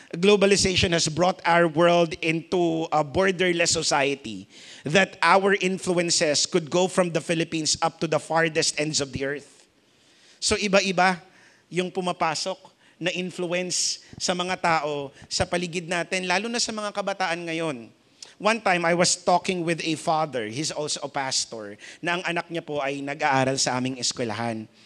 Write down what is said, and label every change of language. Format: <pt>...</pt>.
<en>Globalization has brought our world into a borderless society that our influences could go from the Philippines up to the farthest ends of the earth.</en> <tl>So iba-iba yung pumapasok na influence sa mga tao sa paligid natin, lalo na sa mga kabataan ngayon.</tl> <en>One time, I was talking with a father, he's also a pastor,</en> <tl>na ang anak niya po ay nag-aaral sa aming eskwelahan.</tl>